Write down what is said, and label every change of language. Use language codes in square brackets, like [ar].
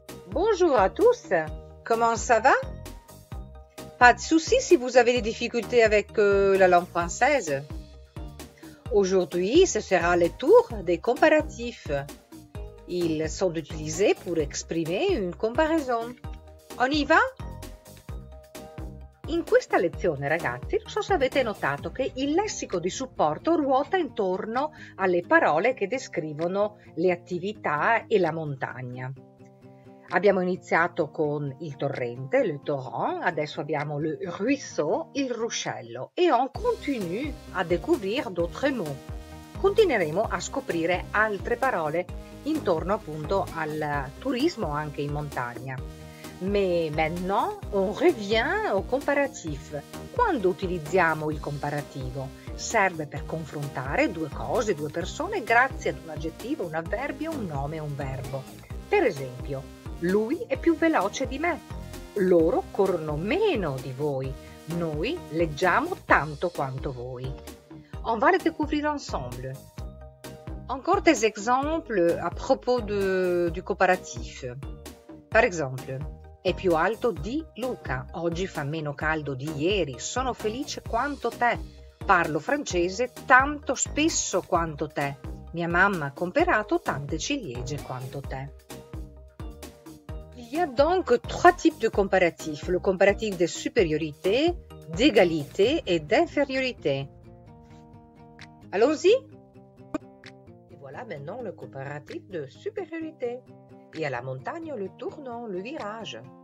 [fr] Bonjour à tous, comment ça va? Pas de souci si vous avez des difficultés avec la langue française. Aujourd'hui, ce sera le tour des comparatifs. Ils sont utilisés pour exprimer une comparaison. On y va? [it] In questa lezione, ragazzi, non so se avete notato che il lessico di supporto ruota intorno alle parole che descrivono le attività e la montagna. Abbiamo iniziato con il torrente, le torrent, adesso abbiamo le ruisseau, il ruscello e [fr] on continue a découvrir d'autres mots. [it] Continueremo a scoprire altre parole intorno appunto al turismo anche in montagna. [fr] Mais maintenant on revient au comparatif. [it] Quando utilizziamo il comparativo? Serve per confrontare due cose, due persone grazie ad un aggettivo, un avverbio, un nome e un verbo. Per esempio, lui è più veloce di me. Loro corrono meno di voi. Noi leggiamo tanto quanto voi. [fr] On va le découvrir ensemble. Encore des exemples à propos du comparatif. Par exemple, [it] è più alto di Luca. Oggi fa meno caldo di ieri. Sono felice quanto te. Parlo francese tanto spesso quanto te. Mia mamma ha comperato tante ciliegie quanto te. [fr] Il y a donc trois types de comparatifs. Le comparatif de supériorité, d'égalité et d'infériorité. Allons-y. Et voilà maintenant le comparatif de supériorité. Et à la montagne, le tournant, le virage.